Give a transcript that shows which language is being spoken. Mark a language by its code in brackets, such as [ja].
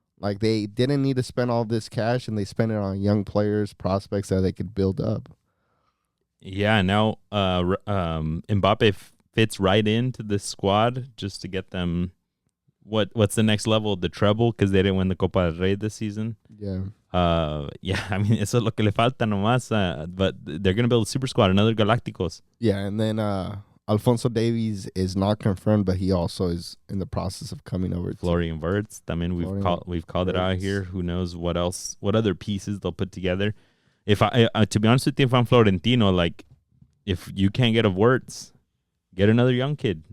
[en] Like, they didn't need to spend all this cash, and they spent it on young players, prospects that they could build up. Yeah, now Mbappe fits right into this squad just to get them. What's the next level? The treble, because they didn't win the Copa del Rey this season. Yeah. Yeah, I mean, [es] eso es lo que le falta nomás. [en] But they're going to build a super squad, another Galacticos. Yeah, and then Alfonso Davies is not confirmed, but he also is in the process of coming over. Florian Wirtz. I mean, we've called it out here. Who knows what else? What other pieces they'll put together? If I to be honest with you, if I'm Florentino, like if you can't get a Wirtz, get another young kid.